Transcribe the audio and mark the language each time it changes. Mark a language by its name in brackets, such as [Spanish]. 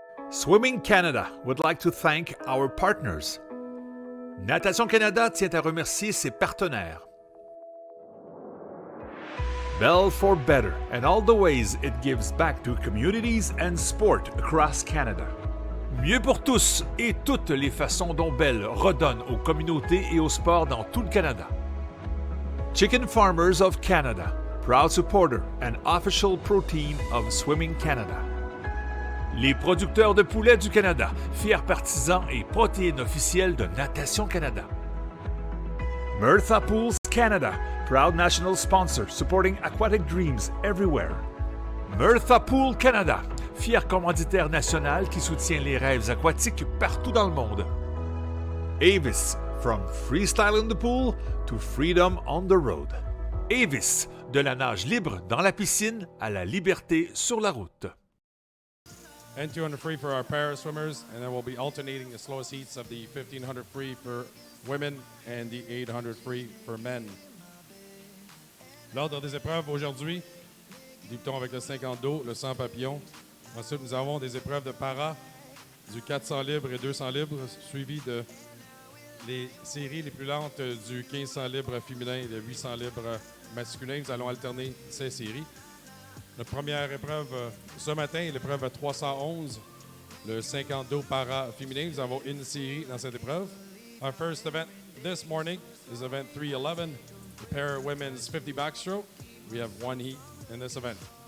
[English] Swimming Canada would like to thank our partners. [French] Natation Canada tient à remercier ses partenaires. [English] Bell for Better and all the ways it gives back to communities and sport across Canada. [French] Mieux pour tous et toutes les façons dont Bell redonne aux communautés et au sport dans tout le Canada. [English] Chicken Farmers of Canada, proud supporter and official protein of Swimming Canada. [French] Les producteurs de poulets du Canada, fiers partisans et protéines officielles de Natation Canada. [English] Mirtha Pools Canada, proud national sponsor supporting aquatic dreams everywhere. [French] Mirtha Pool Canada, fier commanditaire national qui soutient les rêves aquatiques partout dans le monde. [English] Avis, from freestyle in the pool to freedom on the road. [French] Avis, de la nage libre dans la piscine à la liberté sur la route. [English] And 200 free for our para swimmers, and then we'll be alternating the slowest heats of the 1500 free for women and the 800 free for men. [French] L'ordre des épreuves aujourd'hui, débutons avec le 50 dos, le 100 papillon. Ensuite, nous avons des épreuves de para, du 400 libres et 200 libres, suivi de les séries les plus lentes du 1500 libres féminin et de 800 libres masculin. Nous allons alterner ces séries. Notre première épreuve ce matin est l'épreuve 311, le 50 dos para féminin. Nous avons une série dans cette épreuve. [English] Our first event this morning is event 311, the para women's 50 backstroke. We have one heat in this event.